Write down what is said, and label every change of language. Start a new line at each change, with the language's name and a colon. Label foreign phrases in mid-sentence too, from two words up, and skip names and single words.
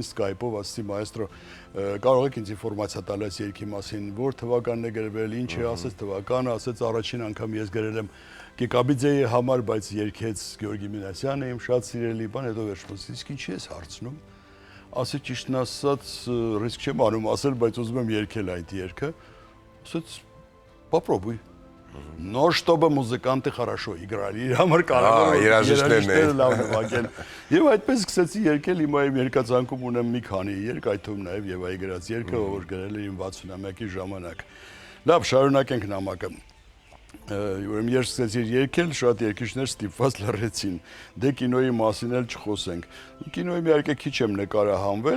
Armenian: Skype-ով, ասեցի մայեստրո, կարող եք ինձ ինֆորմացիա տալ այս երգի մասին, որ թվականն է գրվել, ինչ է, ասեց թվականը, ասեց առաջին անգամ ես գրել եմ Կիկաբիձեի համար, բայց երգեց Գեորգի Մինասյանը, իմ շատ սիրելի բան, հետո վերջում իսկ ինչի ես հարցնում։ Ասեց ճիշտն ասած, ռիսկ չեմ անում ասել, բայց ուզում եմ երգել այդ երգը։ Ասեց,
Russian: попробуй. Но чтобы музыканты хорошо играли,
Armenian: իր համար կարող է երաժիշտները լավ նվագեն։ Եվ այդպես սկսեցի երգել, հիմա իմ երգացանկում ունեմ մի քանի երգ, այդ թվում նաև Եվայի գրած երգը, որ գրել է իմ 60-ամյակի ժամանակ։ Լավ, շարունակենք նամակը։ Ուրեմն երբ սկսեցի երգել, շատ երգիչներ ստիպված լռեցին։ Դե կինոյի մասին էլ չխոսենք։ Կինոյի իհարկե քիչ եմ նկարահանվել,